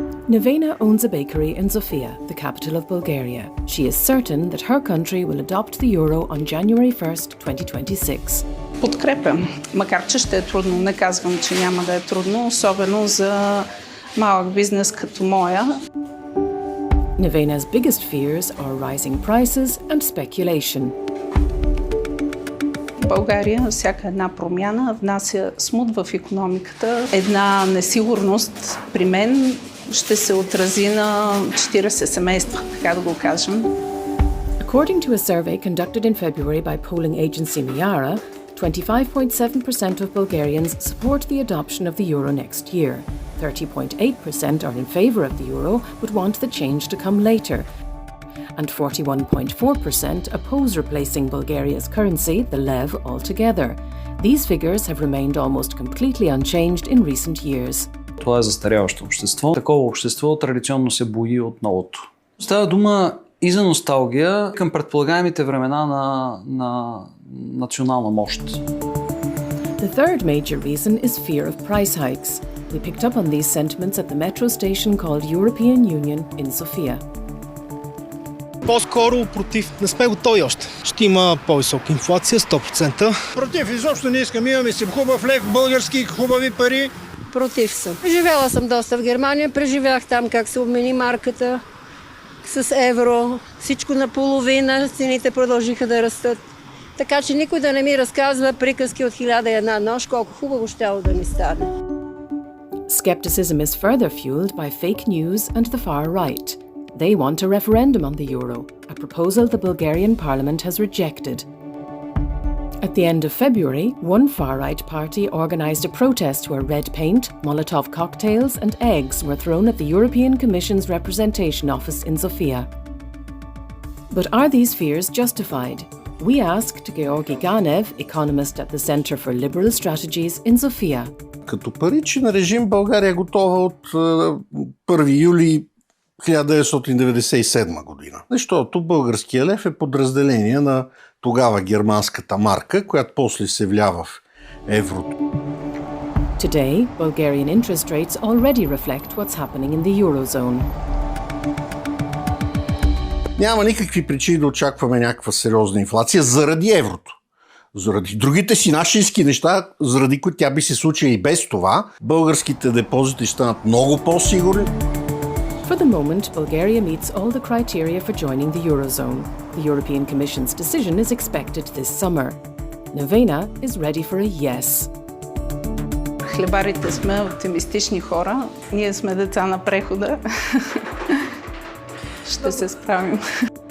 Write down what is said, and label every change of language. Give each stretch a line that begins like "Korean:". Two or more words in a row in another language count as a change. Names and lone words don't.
English: Nevena owns a bakery in Sofia, the capital of Bulgaria. She is certain that her country will adopt the euro on January 1st, 2026.
Bulgarian: Подкрепям, макар че ще е трудно. Не казвам, че няма да е трудно, особено за малък бизнес като моя.
English: Nevena's biggest fears are rising prices and speculation.
Bulgarian: В България всяка една промяна внася смут в икономиката. Една несигурност при мен ще се отрази на 40 семейства, така да го кажем.
English: According to a survey conducted in February by polling agency Miara, 25.7% of Bulgarians support the adoption of the euro next year. 30.8% are in favour of the euro but want the change to come later. And 41.4% oppose replacing Bulgaria's currency, the lev, altogether. These figures have remained almost completely unchanged in recent years.
Bulgarian: Това е застаряващо общество. Такова общество традиционно се бои от новото. Става дума и за носталгия към предполагаемите времена на национална мощ.
English: The third major reason is fear of price hikes. We picked up on these sentiments at the metro station called European Union in Sofia.
Bulgarian: По-скоро против. Не сме готови още. Ще има по-висока инфлация, 100%. Против, изобщо не искам. Имаме си хубав лев, български хубави пари. Против съм. Живела съм доста в Германия, преживях там как се обмени марката с евро. Всичко наполовина, цените продължиха да растат. Така че никой да не ми разказва приказки от 1001 нощ, колко хубаво щяло да ми стане.
English: Skepticism is further fueled by fake news and the far right. They want a referendum on the euro, a proposal the Bulgarian parliament has rejected. At the end of February, one far-right party organised a protest where red paint, Molotov cocktails and eggs were thrown at the European Commission's representation office in Sofia. But are these fears justified? We asked Georgi Ganev, economist at the Centre for Liberal Strategies in Sofia.
Bulgarian: Като паричен режим България е готова от 1 юли 1997 година. Защото българския лев е подразделение на тогава германската марка, която после се влява в еврото.
English: Today, Bulgarian interest rates already reflect what's happening in the Eurozone.
Bulgarian: Няма никакви причини да очакваме някаква сериозна инфлация заради еврото. Заради другите си нашински неща, заради които тя би се случила и без това, българските депозити ще станат много по-сигурни.
English: For the moment, Bulgaria meets all the criteria for joining the Eurozone. The European Commission's decision is expected this summer. Nevena is ready for a yes.
Bulgarian: Хлебарите сме оптимистични хора. Ние сме деца на прехода. Ще се справим.